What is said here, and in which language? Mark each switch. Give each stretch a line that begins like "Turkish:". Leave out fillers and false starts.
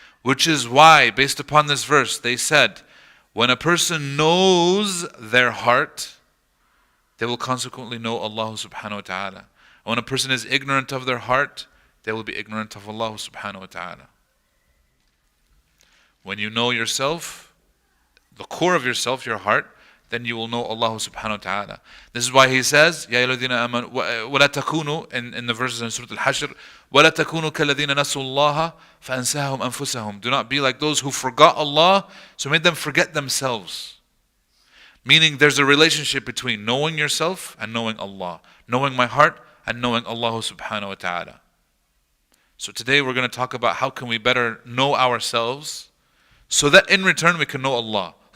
English: Which is why, based upon this verse, they said, when a person knows their heart, they will consequently know Allah subhanahu wa ta'ala. When a person is ignorant of their heart, they will be ignorant of Allah subhanahu wa ta'ala. When you know yourself, the core of yourself, your heart, then you will know Allah subhanahu wa ta'ala. This is why He says,
Arabic: يَا أَيُّهَا الَّذِينَ آمَنُوا وَلَا تَكُونُوا
English: in the verses in Surah Al-Hashr,
Arabic: وَلَا تَكُونُوا كَالَّذِينَ نَسُوا اللَّهَ فَأَنْسَاهُمْ أَنفُسَهُم.
English: Do not be like those who forgot Allah, so made them forget themselves. Meaning there's a relationship between knowing yourself and knowing Allah. Knowing my heart and knowing Allah subhanahu wa ta'ala. So today we're going to talk about how can we better know ourselves so that in return we can know Allah.